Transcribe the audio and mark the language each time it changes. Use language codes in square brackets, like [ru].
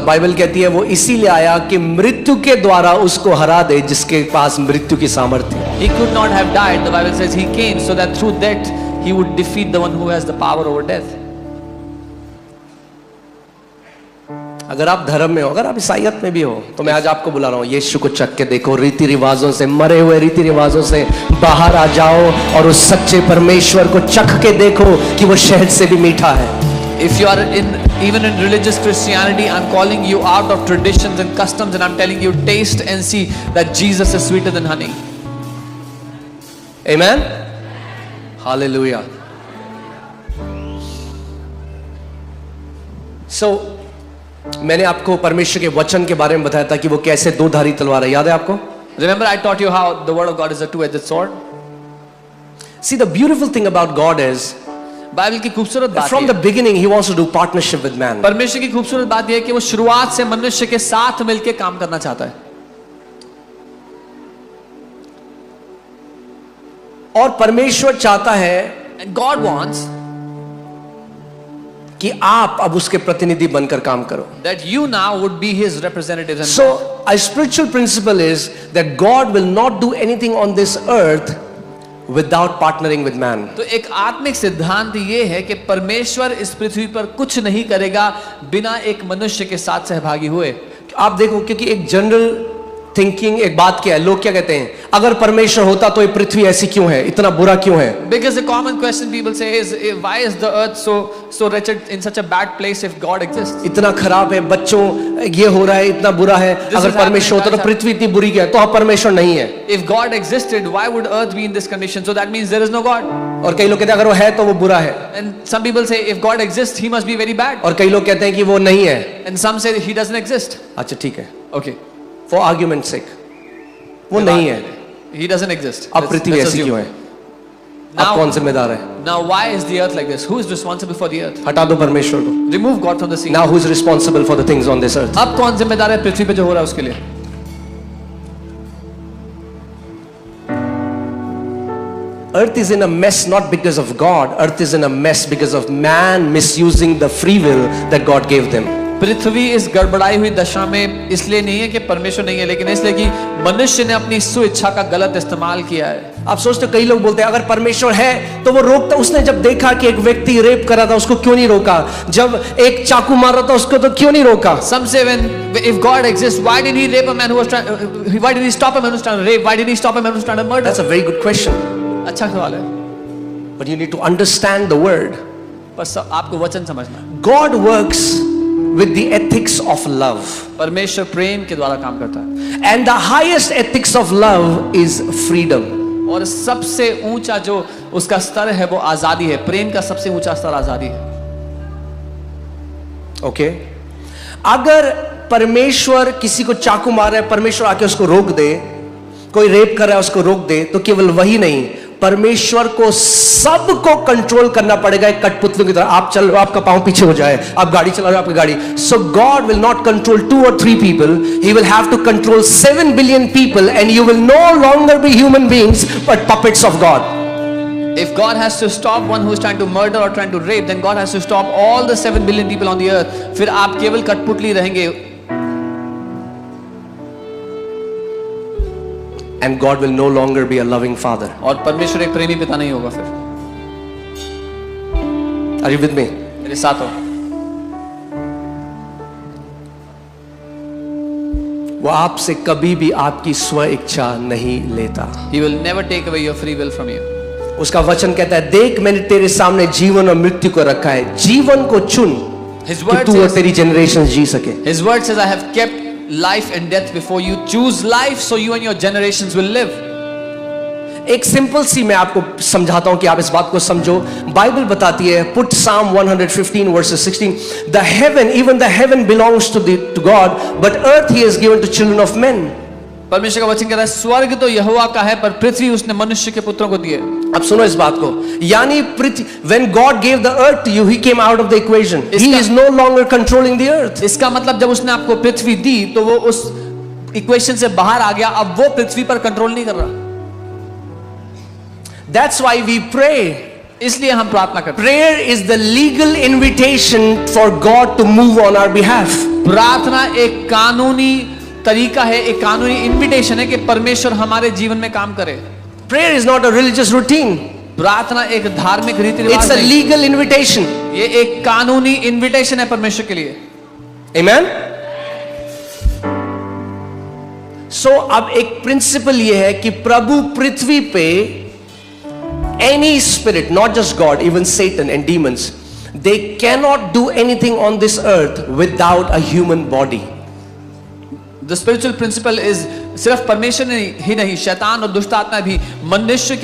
[hi] Bible कहती है वो इसीलिए आया कि मृत्यु के द्वारा उसको हरा दे जिसके पास मृत्यु की सामर्थ्य है। [en] He could not have died. The Bible says he came so that through death he would defeat the one who has the power over death. [hi] अगर आप धर्म में हो, अगर आप ईसाईयत में भी हो, तो मैं आज आपको बुला रहा हूँ यीशु को चख के देखो। रीति रिवाजों से, मरे हुए रीति रिवाजों से बाहर आ जाओ और उस सच्चे परमेश्वर को चख के देखो कि वो शहद से भी मीठा है। [en] If you are in Even in religious Christianity, I'm calling you out of traditions and customs, and I'm telling you, taste and see that Jesus is sweeter than honey. Amen? Hallelujah. [hi] So, मैंने आपको परमेश्वर के वचन के बारे में बताया था कि वो कैसे दो धारी तलवार है, याद है आपको? [en] Remember, I taught you how the word of God is a two-edged sword. See, the beautiful thing about God is, [hi] Bible की खूबसूरत बात [en] from [hi] ये [en] the beginning, He wants to do partnership with man. [hi] परमेश्वर की खूबसूरत बात यह है कि वो शुरुआत से मनुष्य के साथ मिलकर काम करना चाहता है. और परमेश्वर चाहता है [en] And God wants [hi] कि आप अब उसके प्रतिनिधि बनकर काम करो. [en] that you now would be His representatives. And So, a spiritual principle is that God will not do anything on this earth without partnering with man. [hi] तो एक आत्मिक सिद्धांत ये है कि परमेश्वर इस पृथ्वी पर कुछ नहीं करेगा बिना एक मनुष्य के साथ सहभागी हुए. आप देखो, क्योंकि एक जनरल थिंकिंग एक बात क्या है, लोग क्या कहते हैं, अगर परमेश्वर होता तो ये पृथ्वी ऐसी क्यों है, इतना बुरा क्यों है? [en] Because the common question people say is, why is the earth so wretched, in such a bad place if God exists? [hi] इतना खराब है, बच्चों ये हो रहा है, इतना बुरा है, अगर परमेश्वर होता तो पृथ्वी इतनी बुरी क्या है, तो अब परमेश्वर नहीं है. [en] If God existed, why would earth be in this condition? So that means there is no God. [hi] और कई लोग कहते हैं अगर वो है तो वो बुरा है, [en] And some people say if God exists, He must be very bad. [hi] और कई लोग कहते हैं कि वो नहीं है. [en] And some say He doesn't exist. [hi] अच्छा ठीक है, [en] Okay. For argument sake, [hi] वो नहीं है. [en] He doesn't exist. [hi] अब पृथ्वी [en] Let's [hi] ऐसी [en] assume. [hi] क्यों है? अब कौन जिम्मेदार है? [en] Now why is the earth like this? Who is responsible for the earth? [hi] हटा दो परमेश्वर को. [en] Remove God from the scene. Now who is responsible for the things on this earth? [hi] अब कौन जिम्मेदार है पृथ्वी पे जो हो रहा है उसके लिए? [en] Earth is in a mess not because of God. Earth is in a mess because of man misusing the free will that God gave them. [hi] पृथ्वी इस गड़बड़ाई हुई दशा में इसलिए नहीं है कि परमेश्वर नहीं है, लेकिन इसलिए कि मनुष्य ने अपनी स्वेच्छा का गलत इस्तेमाल किया है. आप सोचते हो, कई लोग बोलते हैं अगर परमेश्वर है तो वो रोकता, उसने जब देखा कि एक व्यक्ति रेप कर रहा था उसको क्यों नहीं रोका, जब एक चाकू मार रहा था उसको तो क्यों नहीं रोका? [en] Some say if God exists, why did He rape a man who was trying? Why did He stop a man who was trying to rape? Why did He stop a man who was trying to murder? That's a very good question. [hi] अच्छा सवाल है. [en] But you need to understand the word. [hi] बस आपको वचन समझना. [en] God works with the ethics of love. [hi] परमेश्वर प्रेम के द्वारा काम करता है. [en] And the highest ethics of love is freedom. [hi] और सबसे ऊंचा जो उसका स्तर है वो आजादी है. प्रेम का सबसे ऊंचा स्तर आजादी है. [en] Okay? [hi] अगर परमेश्वर किसी को चाकू मार रहा है, परमेश्वर आके उसको रोक दे, कोई रेप कर रहा है उसको रोक दे, तो केवल वही नहीं, परमेश्वर को सबको कंट्रोल करना पड़ेगा एक कठपुतलियों की तरह. आप चल रहे हो, आपका पांव पीछे हो जाए, आप गाड़ी चला रहे हो, आपकी गाड़ी. [en] So God will not control 2 or 3 people. He will have to control 7 billion people, and you will no longer be human beings but puppets of God. If God has to stop one who is trying to murder or trying to rape, then God has to stop all the 7 billion people on the earth. [hi] फिर आप केवल कठपुतली रहेंगे. [en] And God will no longer be a loving father. [hi] और परमेश्वर एक प्रेमी पिता नहीं होगा फिर. [en] Are you with me? [hi] मेरे साथ हो. वो आपसे कभी भी आपकी स्व इच्छा नहीं लेता. [en] He will never take away your free will from you. [hi] उसका वचन कहता है, देख मैंने तेरे सामने जीवन और मृत्यु को रखा है, जीवन को चुन [en] His [hi] कि [en] word [hi] तू और [en] says, [hi] तेरी जनरेशन जी सके. [en] His word says, I have kept life and death before you. Choose life so you and your generations will live. [hi] एक सिंपल सी मैं आपको समझाता हूं कि आप इस बात को समझो. बाइबल बताती है, [en] Put Psalm 115 verses 16, the heaven, even the heaven belongs to God, but earth he has given to children of men. [hi] परमेश्वर का वचन कहता है, स्वर्ग तो यहोवा का है पर पृथ्वी उसने मनुष्य के पुत्रों को दी है. अब सुनो इस बात को, यानी पृथ्वी, [en] when God gave the earth to you, he came out of the equation. He is no longer controlling the earth. [hi] इसका मतलब जब उसने आपको पृथ्वी दी तो वो उस इक्वेशन से बाहर आ गया. अब वो पृथ्वी पर कंट्रोल नहीं कर रहा. [en] That's why we pray. [hi] इसलिए हम प्रार्थना करते हैं. [en] Prayer is the legal invitation for God to move on our behalf. [hi] प्रार्थना एक कानूनी तरीका है, एक कानूनी इनविटेशन है कि परमेश्वर हमारे जीवन में काम करे. [en] Prayer is not a religious routine. [hi] प्रार्थना एक धार्मिक रीति रिवाज [en] It's a [hi] नहीं. [en] legal invitation. [hi] ये एक कानूनी इनविटेशन है परमेश्वर के लिए. [en] Amen? So [hi] अब एक प्रिंसिपल ये है कि प्रभु पृथ्वी पे [en] any spirit, not just God, even Satan and demons, they cannot do anything on this earth without a human body. The spiritual principle is [hi] सिर्फ परमेश्वर ही नहीं, शैतान और दुष्ट आत्मा भी मनुष्य के